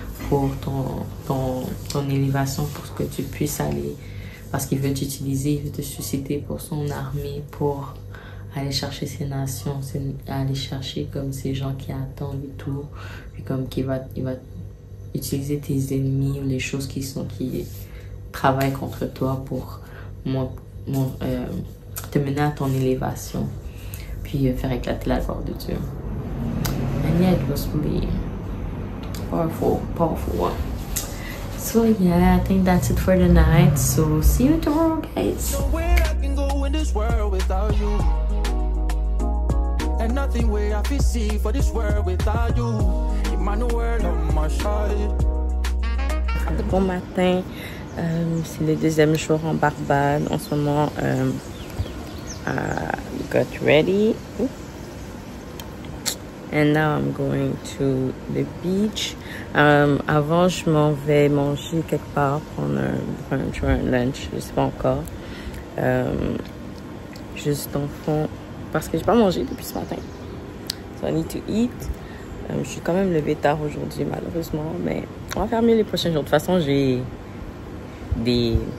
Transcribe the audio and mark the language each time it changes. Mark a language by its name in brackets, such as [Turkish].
[French] pour ton élévation, pour que tu puisses aller, parce qu'il veut t'utiliser, il veut te susciter pour son armée, pour aller chercher ces nations, aller chercher comme ces gens qui attendent et tout, puis comme il va utiliser tes ennemis ou les choses qui travaillent contre toi pour te mener à ton élévation, puis faire éclater la gloire de Dieu. [English] And yeah, it was really powerful one. So yeah, I think that's it for the night. So see you tomorrow, guys. Nowhere I can go in this world without you. And nothing where I can see for this world without you. Emmanuel on my side. [French] Bon matin, c'est le deuxième jour en Barbade. En ce moment, [English] got ready. And now I'm going to the beach. [French] Avant, je m'en vais manger quelque part, prendre un brunch ou un lunch, je sais pas encore. Juste en fond, parce que j'ai pas mangé depuis ce matin. [English] So I need to eat. [French] Je suis quand même levée tard aujourd'hui, malheureusement, mais on va faire mieux les prochains jours. De toute façon, j'ai des